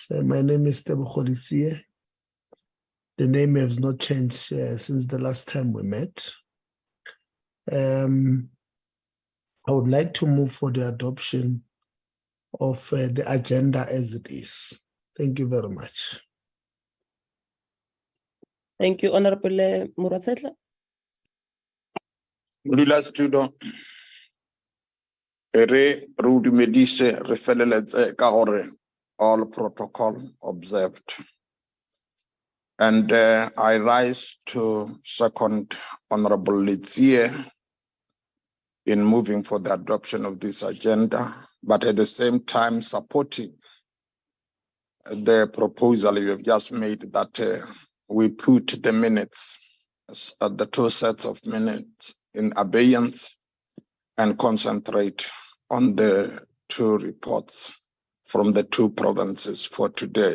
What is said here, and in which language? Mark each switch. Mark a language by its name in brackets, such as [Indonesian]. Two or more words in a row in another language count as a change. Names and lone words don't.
[English] My name is Tebogo Letsie. The name has not changed since the last time we met. I would like to move for the adoption of the agenda as it is. Thank you very much. Thank you, Honorable Murasetla. [Tswana] Modula Studio. Re dumedise re feleletse ka gore [English] all protocol observed. And I rise to second Honorable Letsie in moving for the adoption of this agenda, but at the same time supporting the proposal you have just made that we put the minutes, the 2 sets of minutes in abeyance and concentrate on the 2 reports from the 2 provinces for today.